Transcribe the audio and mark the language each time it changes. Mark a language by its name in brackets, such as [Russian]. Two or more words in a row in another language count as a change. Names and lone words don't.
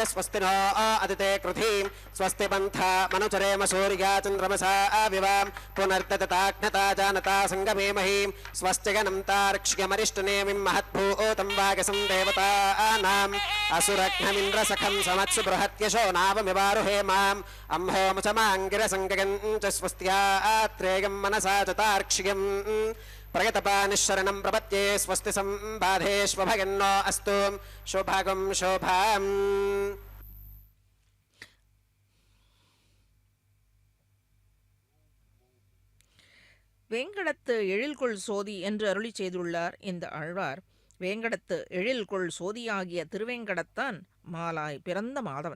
[Sanskrit] स्वस्ति नो अदिते कृधि स्वस्ति पन्था मनुचरेम सूर्या चन्द्रमसा विवां पुनर्दताग्नता जानता सङ्गमेमहि स्वस्तिगनं तार्क्ष्यमरिष्टनेमिं महद्भूतं वागसं देवतानाम् असुरघ्नमिन्द्रसखं समत्सु बृहत्यशो नावमिवारुहे माम् अम्होमुचमाङ्गिरसङ्गगं च स्वस्त्यात्रेयं मनसा च तार्क्ष्यम् प्रगतपानिशरणं प्रपत्ये स्वस्ति संबाधेष्वभगन्नो अस्तु शुभगं शोभाम् [Tamil] வேங்கடத்து எழில்கொள் சோதி என்று அருளி செய்துள்ளார் இந்த ஆழ்வார். வேங்கடத்து எழில்கொள் சோதியாகிய திருவேங்கடத்தான் மாலாய் பிறந்த மாதவன்.